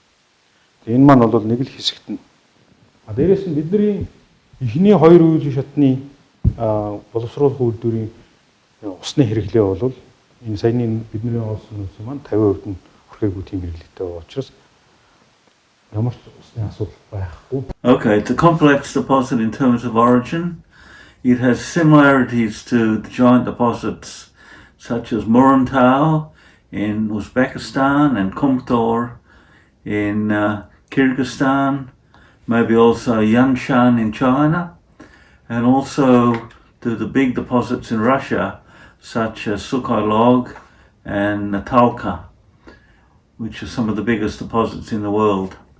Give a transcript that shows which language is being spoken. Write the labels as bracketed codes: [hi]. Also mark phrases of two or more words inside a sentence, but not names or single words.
[mn] Тэгээ энэ маань бол нэг л хэсэгт нь. Дээрээс нь бидний эхний 2 үйл шатны боловсруулах үйлдвэрийн усны хэрэглээ бол энэ саяны бидний олсон нөөц маань 50% нь хүрхээгүй тийм хэрэглээтэй байгаа учраас ямар ч усны асуудал байхгүй. [en] Okay, the complex deposit in terms of origin, it has similarities to the giant deposits such as Murantau in Uzbekistan and Kumtor in Kyrgyzstan, maybe also Yanshan in China, and also to the big deposits in Russia such as Sukhoi Log and Natalka, which are some of the biggest deposits in the world.